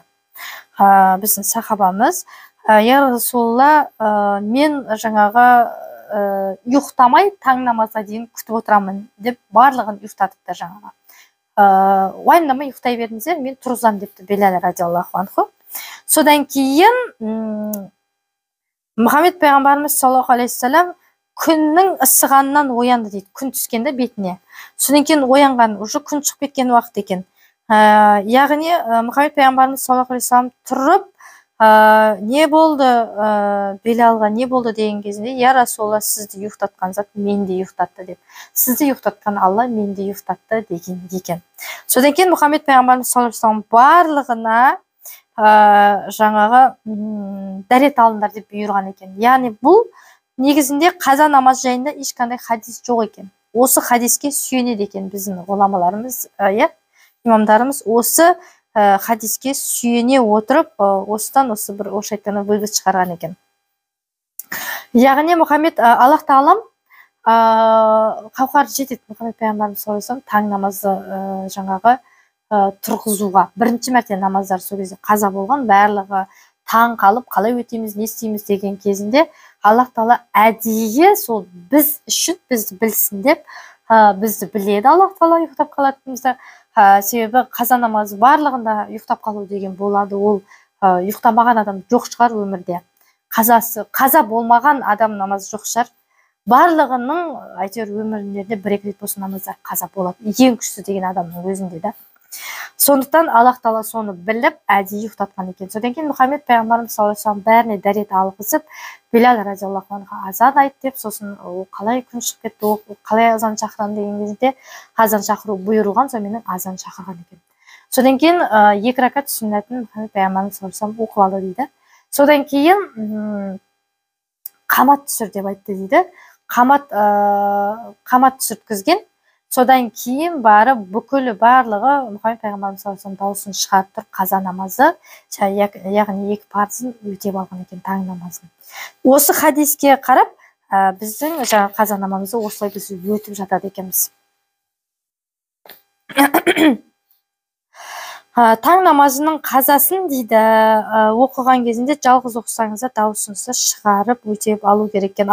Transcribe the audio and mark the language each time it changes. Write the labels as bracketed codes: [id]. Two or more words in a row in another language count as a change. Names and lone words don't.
[kk] Біздің сахабамыз, [ar] يا رسول الله, [kk] мен ұйықтамай таң намазға дейін күтіп отырамын деп барлығын ұйықтатыпты жаңағы. Уайымдамай ұйықтай бердіңіздер, мен тұрғызам депті Билал [ar] رضي الله عنه. [kk] Содан кейін Мұхаммед пайғамбарымыз [ar] صلى الله عليه وسلم [kk] күннің ысығаннан оянды дейді, күн түскенде бетіне. Содан кейін оянған, уже күн шығып кеткен уақыт екен. Яғни Мұхаммед пайғамбарымыз [ar] صلى الله عليه وسلم [kk] тұрып, не болды, Билалға не болды деген кезінде, [ar] يا رسول الله, [kk] сізді ұйықтатқан зат менде ұйықтатты деп. Сізді ұйықтатқан Алла менде ұйықтатты деген екен. Содан кейін Мұхаммед пайғамбарымыз [ar] صلى الله عليه وسلم [kk] барлығына дәрет алыңдар деп бұйырған екен. Яғни бұл негізінде қаза намаз жайында ешқандай хадис жоқ екен. Осы хадиске сүйенеді екен біздің ғұламаларымыз, имамдарымыз осы хадиске сүйене отырып, осыдан осы бір айтқанда вывод шығарған екен. Яғни Мұхаммед Аллах тағалам қауқар жетеді Мұхаммед пайғамбарымыз [ar] صلى الله عليه وسلم [kk] таң намазды тұрғызуға. Бірінші мәрте намаздар сол кезде қаза болған, барлығы таң қалып, қалай өтеміз, не істейміз деген кезінде Аллах тағала әдейі сол біз үшін бізді білсін деп, бізді біледі Аллах тағала ұйықтап қалатынымызды. Себебі қаза намазы барлығында ұйықтап қалу деген болады. Ол ұйықтамаған адам жоқ шығар өмірде. Қаза болмаған адам намазы жоқ шығар. Барлығының әйтеуір өмірінде бір-екі рет болсын намаздар қаза болады. Ең күшті деген адамның өзінде де. Сондықтан Аллах тағала соны біліп, әдейі ұйықтатқан екен. Содан кейін Мұхаммед пайғамбарымыз [ar] صلى الله عليه وسلم [kk] бәріне дәрет алғызып, Билал [ar] رضي الله عنه [kk] азан айт деп, сосын ол қалай күн шығып кетті, ол қалай азан шақырған деген кезде азан шақыру бұйырылған, сонымен азан шақырған екен. Содан кейін 2 ракат сүннетін Мұхаммед пайғамбарымыз [ar] صلى الله عليه وسلم [kk] оқып алды дейді. Содан кейін қамат түсір деп айтты дейді. Қамат түсірткізген. Содан кейін барып бүкілі барлығы Мұхаммед пайғамбарымыз [ar] صلى الله عليه وسلم [kk] дауысын шығарып тұрып қаза намазы, яғни 2 парызын өтеп алған екен, таң намазын. Осы хадиске қарап, біздің қаза намазымызды осылай біз өтіп жатады екенбіз. Таң намазының қазасын дейді, оқыған кезінде жалғыз оқысаңыз да дауысыңызды шығарып өтеп алу керек екен.